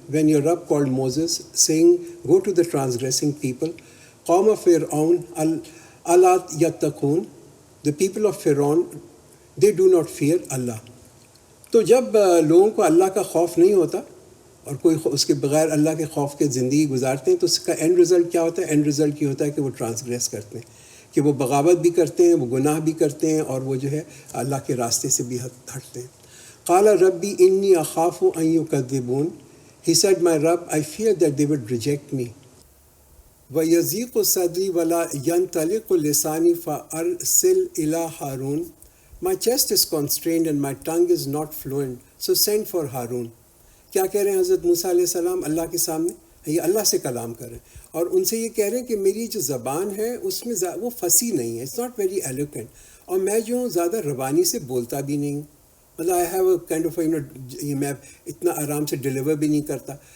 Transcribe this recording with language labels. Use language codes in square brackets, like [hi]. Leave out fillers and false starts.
[en] When your Rabb called Moses, saying, go to the transgressing people. [ar] قَوْمَ فِرْعَوْنَ أَلَا يَتَّقُونَ. [en] The people of Pharaoh, they do not fear Allah. [ur] تو جب لوگوں کو اللہ کا خوف نہیں ہوتا اور کوئی اس کے بغیر اللہ کے خوف کے زندگی گزارتے ہیں، تو اس کا اینڈ رزلٹ کیا ہوتا ہے؟ اینڈ رزلٹ یہ ہوتا ہے کہ وہ ٹرانسگریس کرتے ہیں، کہ وہ بغاوت بھی کرتے ہیں، وہ گناہ بھی کرتے ہیں، اور وہ جو ہے اللہ کے راستے سے بھی ہٹتے ہیں. [ar] قال ربی انی اخاف ان یکذبون. [en] He said, my Rabb, I fear that they would reject me. [ar] وَيَضِيقُ صَدْرِي وَلَا يَنْطَلِقُ لِسَانِي فَأَرْسِلْ إِلَىٰ هَارُونَ. [en] My chest is constrained and my tongue is not fluent, so send for Harun. [ur] کیا کہہ رہے ہیں حضرت موسیٰ علیہ السلام اللہ کے سامنے؟ یہ اللہ سے کلام کر رہے ہیں، اور ان سے یہ کہہ رہے ہیں کہ میری جو زبان ہے اس میں وہ فصیح نہیں ہے، [en] it's not very eloquent, [ur] اور میں جو ہوں زیادہ روانی سے بولتا بھی نہیں ہوں. مطلب [en] I have a kind of [ur] میں اتنا آرام سے ڈلیور بھی نہیں کرتا.